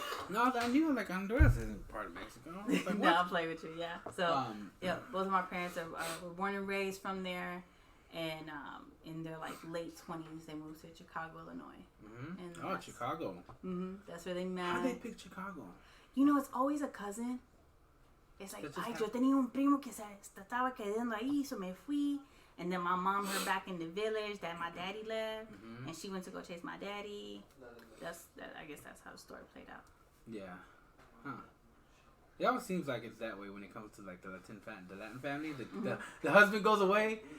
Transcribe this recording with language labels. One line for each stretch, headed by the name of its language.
English: No, I knew like Honduras isn't part of Mexico. Like, no, I'll play with you, yeah. So, both of my parents were born and raised from there. And in their like late 20s, they moved to Chicago, Illinois. Mm-hmm. And Chicago. Mm-hmm. That's where they met. How did they pick Chicago? It's always a cousin. It's like,
Spanish: yo tenía un primo que se estaba quedando ahí,
English: so
Spanish: me fui.
English: And then my mom heard back in the village that my daddy left, and she went to go chase my daddy. I guess that's how the story played out. Yeah. Huh. It always seems like it's that way when it comes to like the Latin family. The husband goes away.